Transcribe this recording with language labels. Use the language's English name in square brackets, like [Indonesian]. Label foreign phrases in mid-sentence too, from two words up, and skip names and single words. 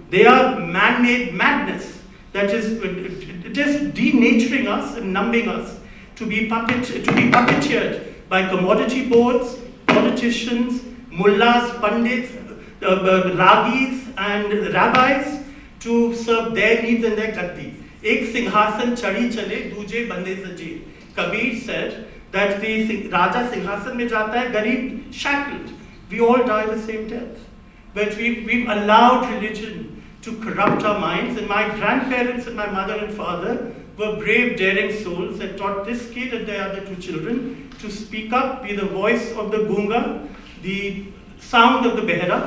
[English] They are man-made madness that is just denaturing us and numbing us to be puppeteered by commodity boards, politicians, mullahs, pandits, ragis and rabbis to serve their needs and their gaddi. [Hindi] एक सिंहासन चढ़ी चले, दूजे बंदे साजे. [English] Kabir said that the [Hindi] राजा सिंहासन में जाता है, [English] garib shackled. We all die the same death. But we've allowed religion to corrupt our minds, and my grandparents and my mother and father were brave, daring souls that taught this kid and their other two children to speak up, be the voice of the gunga, the sound of the behra.